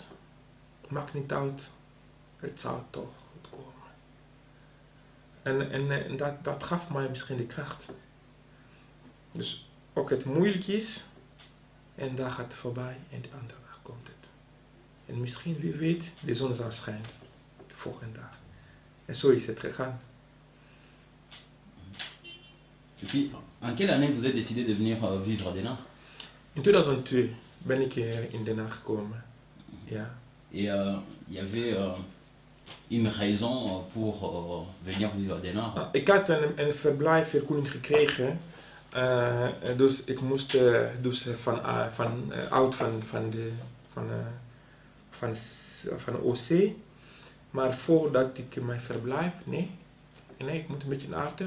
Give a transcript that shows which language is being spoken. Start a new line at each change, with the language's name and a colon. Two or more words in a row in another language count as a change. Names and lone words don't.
Dutch: Maakt niet uit, het zal toch goed komen. En dat gaf mij misschien de kracht. Dus ook het moeilijk is, en daar gaat het voorbij en de andere dag komt het. En misschien, wie weet, de zon zal schijnen de volgende dag. En zo is het gegaan.
French: Et puis, en quelle année vous avez décidé de venir vivre à Den Haag?
Dutch: In 2002 ben ik in Den Haag gekomen. Ja.
French: Et il y avait une raison pour venir vivre à Den Haag?
Dutch: Ik had een verblijfvergunning gekregen. Dus ik moest van OC. Maar voordat ik mijn verblijf, nee, ik moet een beetje aardig.